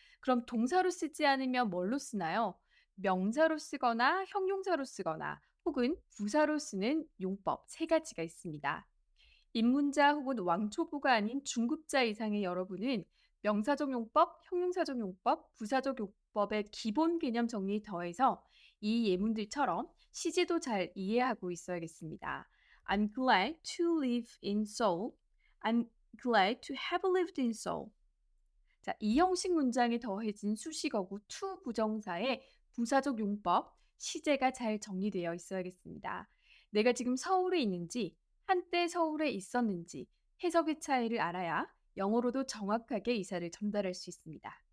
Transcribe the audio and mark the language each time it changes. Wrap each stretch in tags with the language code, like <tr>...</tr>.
<ko>그럼 동사로 쓰지 않으면 뭘로 쓰나요? 명사로 쓰거나 형용사로 쓰거나 혹은 부사로 쓰는 용법 세 가지가 있습니다. 입문자 혹은 왕초보가 아닌 중급자 이상의 여러분은 명사적 용법, 형용사적 용법, 부사적 용법의 기본 개념 정리에 더해서 이 예문들처럼 시제도 잘 이해하고 있어야겠습니다.</ko> <en>I'm glad to live in Seoul. I'm glad to have lived in Seoul.</en> <ko>자, 이 형식 문장에 더해진 수식어구 to 부정사의 부사적 용법, 시제가 잘 정리되어 있어야겠습니다. 내가 지금 서울에 있는지, 한때 서울에 있었는지 해석의 차이를 알아야 영어로도 정확하게 의사를 전달할 수 있습니다.</ko>